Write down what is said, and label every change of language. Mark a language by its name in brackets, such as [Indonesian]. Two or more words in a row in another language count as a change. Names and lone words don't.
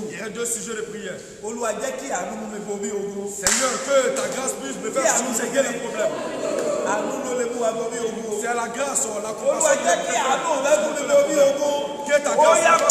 [French] Il y a 2 sujets de prière. [Yoruba] Olúwa jẹ́ kí àánú mú mi borí ogun. [French] Seigneur, que ta grâce puisse me Qui a faire nous surmonter aidé? les problèmes. [Yoruba] àánú ló lè mú wa borí ogun. [French] C'est la grâce, la [Yoruba] Olúwa [French] compassion. [Yoruba] jẹ́ kí àánú rẹ mú mi borí ogun. [French] Que ta [Yoruba] Ó yá [French] grâce